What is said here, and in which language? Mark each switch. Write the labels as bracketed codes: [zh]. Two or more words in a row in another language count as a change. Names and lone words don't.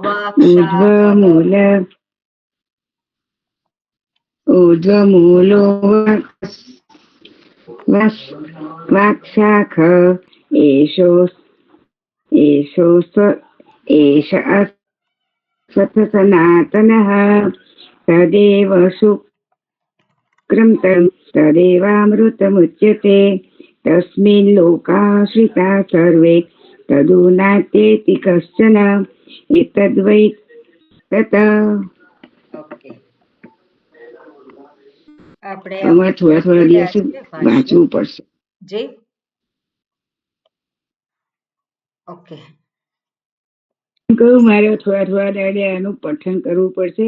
[sa] वाक्शाख एष सनातनः तदेव शुक्रं तदेवामृतमुच्यते तस्मिन् लोकाश्रिता सर्वे तदु नात्येति कश्चन एतद्वै तत्. [gu] ઓકે, આપણે થોડા દિવસ વાંચવું પડશે. જી ઓકે, કહું મારે થોડા દાડે આનું પઠન કરવું પડશે.